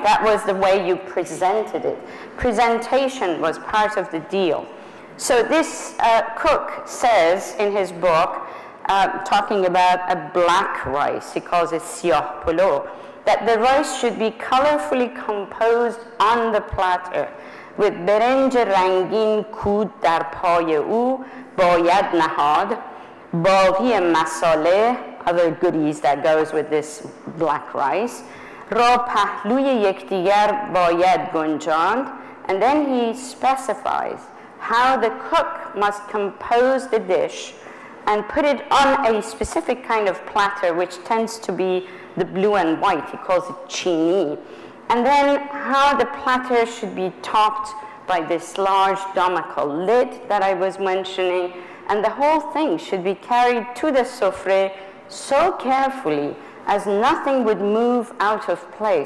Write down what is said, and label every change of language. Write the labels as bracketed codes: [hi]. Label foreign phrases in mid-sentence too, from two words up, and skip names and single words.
[en] That was the way you presented it. Presentation was part of the deal. So this cook says in his book, talking about a black rice, he calls it [fa] سیاه پلو, [en] that the rice should be colorfully composed on the platter with [fa] برنج رنگین کود در پای او باید نهاد باقی مساله, [en] other goodies that goes with this black rice, [fa] را پهلوی یکدیگر باید گنجاند, [en] and then he specifies how the cook must compose the dish and put it on a specific kind of platter, which tends to be the blue and white. He calls it chini. And then how the platter should be topped by this large domical lid that I was mentioning, and the whole thing should be carried to the sofre so carefully as nothing would move out of place.